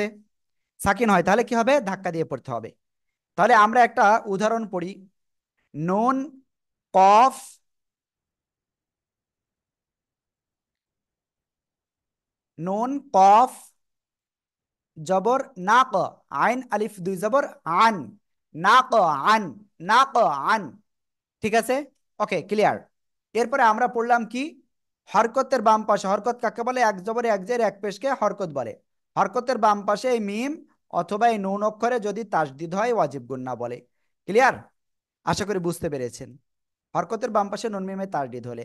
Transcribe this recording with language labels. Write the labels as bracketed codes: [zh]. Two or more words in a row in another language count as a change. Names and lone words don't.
[bn] সাকিন হয় তাহলে কি হবে? ধাক্কা দিয়ে পড়তে হবে। তাহলে আমরা একটা উদাহরণ পড়ি। নুন, কফ, নুন কফ জবর না ক, আইন আলিফ 2 জবর আন, না ক আন, না ক আন। ঠিক আছে? [en] okay, clear. [bn] এরপরে আমরা পড়লাম কি, হরকতের বাম পাশে, হরকত কাকে বলে? এক জবরে এক জের এক পেশকে হরকত বলে। হরকতের বাম পাশে এই মিম অথবা এই নুন অক্ষরে যদি তাসদিদ হয় [ar] واجب غنة [bn] বলে। ক্লিয়ার? আশা করি বুঝতে পেরেছেন। হরকতের বাম পাশে নুন মিমে তাসদিদ হলে।